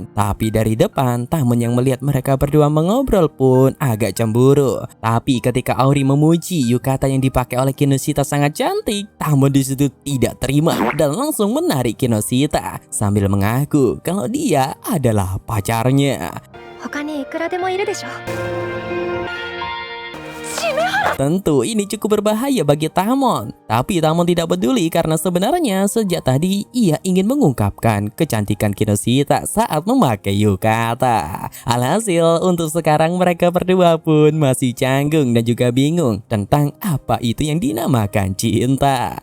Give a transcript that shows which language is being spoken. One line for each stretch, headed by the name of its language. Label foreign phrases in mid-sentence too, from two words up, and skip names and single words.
Indonesian: Tapi dari depan, Tamon yang melihat mereka berdua mengobrol pun agak cemburu. Tapi ketika Auri memuji yukata yang dipakai oleh Kinoshita sangat cantik, Tamon disitu tidak terima dan langsung menarik Kinoshita sambil mengaku kalau dia adalah pacarnya.
Japanese: 他にいくらでもいるでしょ。
Indonesian: Tentu ini cukup berbahaya bagi Tamon. Tapi Tamon tidak peduli karena sebenarnya sejak tadi ia ingin mengungkapkan kecantikan Kinoshita saat memakai yukata. Alhasil untuk sekarang mereka berdua pun masih canggung dan juga bingung tentang apa itu yang dinamakan cinta.